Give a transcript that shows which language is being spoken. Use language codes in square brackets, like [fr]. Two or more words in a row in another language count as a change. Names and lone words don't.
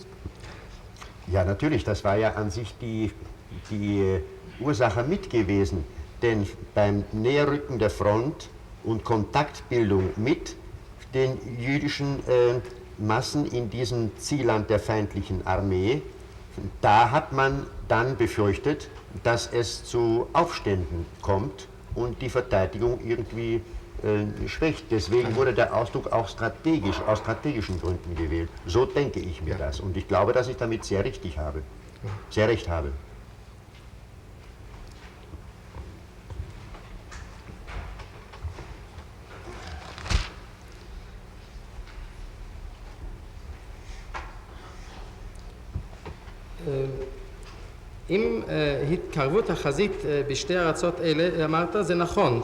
[de] Ja, natürlich, das war ja an sich die Ursache mit gewesen, denn beim Näherrücken der Front und Kontaktbildung mit den jüdischen Massen in diesem Zielland der feindlichen Armee, da hat man dann befürchtet, dass es zu Aufständen kommt und die Verteidigung irgendwie schwächt. Deswegen wurde der Ausdruck auch strategisch, aus strategischen Gründen gewählt. So denke ich mir das. Und ich glaube, dass ich damit sehr recht habe. [he] עם התקרבות החזית בשתי ארצות אלה, אמרת, זה נכון.